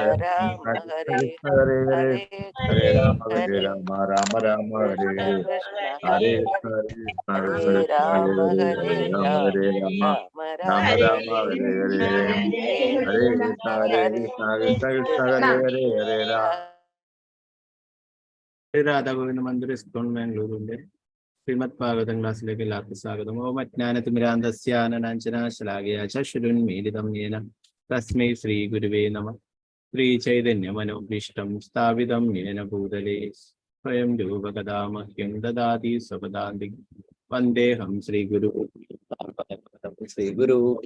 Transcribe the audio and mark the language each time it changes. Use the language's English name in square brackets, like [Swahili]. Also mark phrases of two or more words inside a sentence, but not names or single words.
[Sanskrit] कृष्ण कृष्ण कृष्ण हरे हरे हरे राम राम राम हरे हरे हरे कृष्ण कृष्ण कृष्ण कृष्ण हरे हरे हरे राम राम राम हरे हरे हरे कृष्ण कृष्ण कृष्ण हरे हरे हरे राम [Malayalam] രാധാ ഗോവിന്ദ മന്ദിർ ഇസ്കോൺ ബാംഗ്ലൂരിന്റെ ശ്രീമദ് ഭാഗവതം ക്ലാസ്സിലേക്ക് എല്ലാവർക്കും സ്വാഗതം. [Sanskrit] ഓം അജ്ഞാനതിമിരാന്ധസ്യാനനാഞ്ചനാശലാകയാ ചക്ഷുരുന്മീലിതം യേന തസ്മൈ ശ്രീ ഗുരുവേ നമഃ. ശ്രീ ചൈതന്യ മനോഭീഷ്ടം സ്ഥാപിതം യേന ഭൂതലേ സ്വയം രൂപകഥാ മഹ്യം ദദാതി സ്വപദാന്തി വന്ദേഹം ശ്രീ ഗുരു ശ്രീ ഗുരു